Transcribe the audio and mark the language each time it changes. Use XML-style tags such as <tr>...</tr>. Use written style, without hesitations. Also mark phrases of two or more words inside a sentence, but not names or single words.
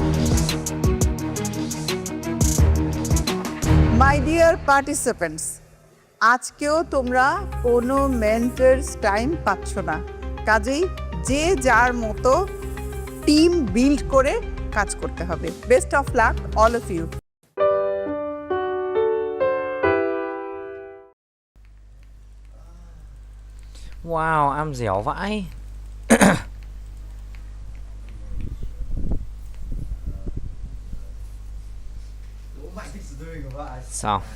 <en>my dear participants,</en> <bn>আজকেও তোমরা কোনো</bn> <en>mentors time</en> <bn>পাচ্ছ না, কাজেই যে যার মতো</bn> <en>team build</en> <bn>করে কাজ করতে হবে।</bn> <en>best of luck all of you.</en> <vi>Wow, ăn dẻo vãi. Sao?</vi>